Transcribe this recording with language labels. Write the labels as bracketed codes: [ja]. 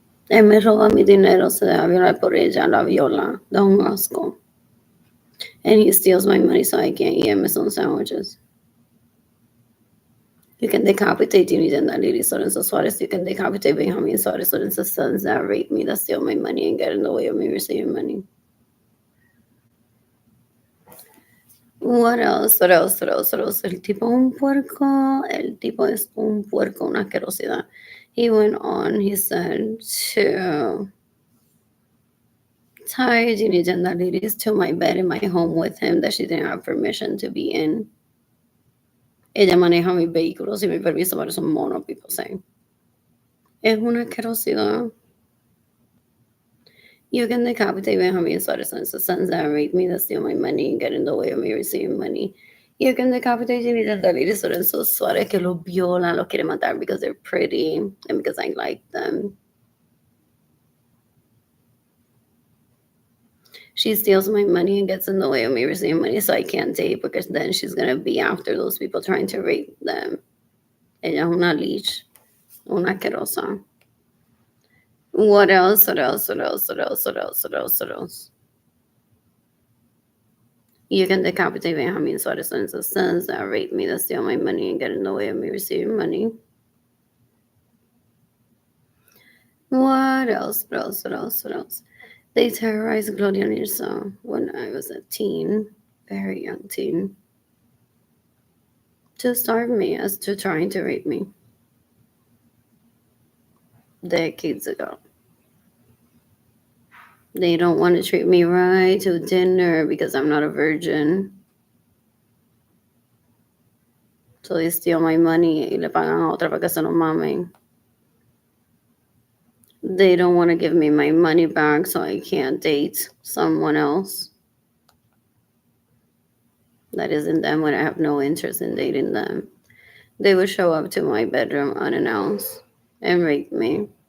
[es] Él me roba mi dinero, se deja violar por ella, la viola, da un asco. [en] And he steals my money so I can't eat Amazon sandwiches. You can decapitate Ginny Jandaliris, Lorenzo Suarez. You can decapitate Benjamin Suarez, Lorenzo's sons that rape me, that steal my money and get in the way of me receiving money. What else? What else? What else? What else? [es] El tipo es un puerco. El tipo es un puerco, una asquerosidad. [en] He went on, he said, to tie Ginny Jandaliris to my bed in my home with him that she didn't have permission to be in. [es] Ella maneja mi vehículo sin mi permiso para esos monos, [en] people saying. [es] Es una asquerosidad. [en] You can decapitate Benjamin Suarez and the sons that rape me, that steal my money and get in the way of me receiving money. You can decapitate Ginny Jandaliris Lorenzo Suarez [es] que los violan, los quiere matar [en] because they're pretty and because I like them. She steals my money and gets in the way of me receiving money so I can't date because then she's going to be after those people trying to rape them. [es] Ella es una leech, una asquerosa. [en] What else? What else? What else? What else? What else? What else? What else? You can decapitate Benjamin Suarez and his sons that rape me, that steal my money and get in the way of me receiving money. What else? What else? What else? What else? They terrorized Gloria Nirsa when I was a teen, very young teen, to starve me as to trying to rape me decades ago. They don't want to treat me right to dinner because I'm not a virgin. So they steal my money [es] y le pagan a otra para que se lo mamen. [en] They don't want to give me my money back so I can't date someone else that isn't them when I have no interest in dating them. They would show up to my bedroom unannounced and rape me.